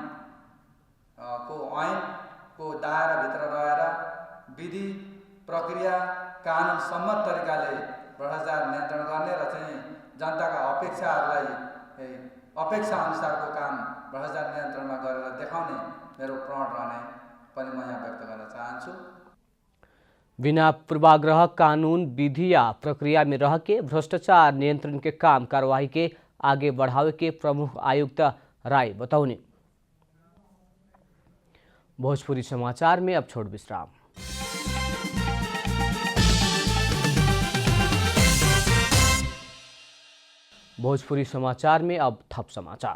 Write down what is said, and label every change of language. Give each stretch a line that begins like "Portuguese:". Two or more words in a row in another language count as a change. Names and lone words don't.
Nepali: ऐनको दायराभित्र रहेर विधि प्रक्रिया कानुन सम्मत तरिकाले भ्रष्टाचार नियन्त्रण गर्ने र चाहिँ जनताका अपेक्षाहरूलाई अपेक्षा अनुसारको काम भ्रष्टाचार नियन्त्रणमा गरेर देखाउने मेरो प्रण रहने पनि म यहाँ व्यक्त गर्न चाहन्छु।
Bhojpuri: बिना पूर्वाग्रह कानून विधि या प्रक्रिया में रह के भ्रष्टाचार नियंत्रण के काम कार्यवाही के आगे बढ़ावे के प्रमुख आयुक्त राय बतौनी। भोजपुरी समाचार में अब छोड़ विश्राम। भोजपुरी समाचार में अब थप समाचार।